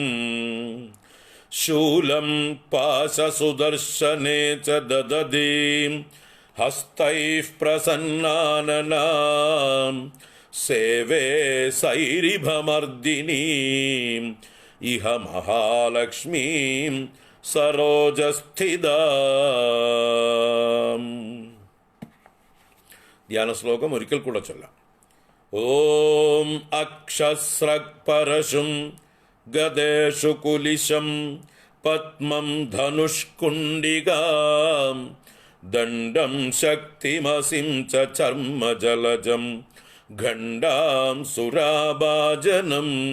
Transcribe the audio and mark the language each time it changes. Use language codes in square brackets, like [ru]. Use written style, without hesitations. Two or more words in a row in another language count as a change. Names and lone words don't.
[sa] शूलं पाशसुदर्शने च ददतीं हस्तैः प्रसन्नाननां सेवे सैरिभमर्दिनीम् इह महालक्ष्मीं സരോജസ്ഥിതാം. [ml] ധ്യാന ശ്ലോകം ഒരിക്കൽ കൂടെ ചൊല്ലാം. [sa] ഓം അക്ഷസ്രക്പരശും ഗദേഷു കുലിശം പദ്മം ധനുഷ്കുണ്ഡികാം ദണ്ഡം ശക്തിമസിം ച ചർമ്മജലജം ഖണ്ഡാം സുരാഭാജനം